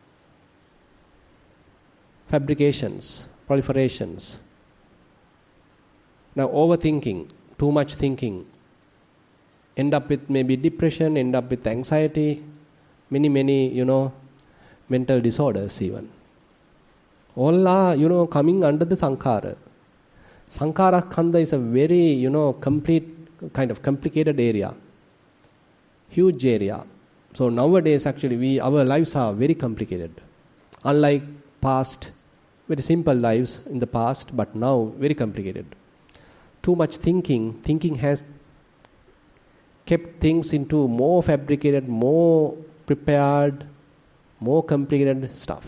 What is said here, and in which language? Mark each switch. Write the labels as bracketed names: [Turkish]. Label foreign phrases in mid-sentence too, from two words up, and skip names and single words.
[English] Fabrications, proliferations. Now overthinking, too much thinking, end up with maybe depression, end up with anxiety, many, mental disorders even. All are, coming under the sankhara. [Pali] Sankhara khanda [English] is a very, complete, kind of complicated area. Huge area. So nowadays actually our lives are very complicated. Unlike past, very simple lives in the past, but now very complicated. Too much thinking has kept things into more fabricated, more prepared, more complicated stuff.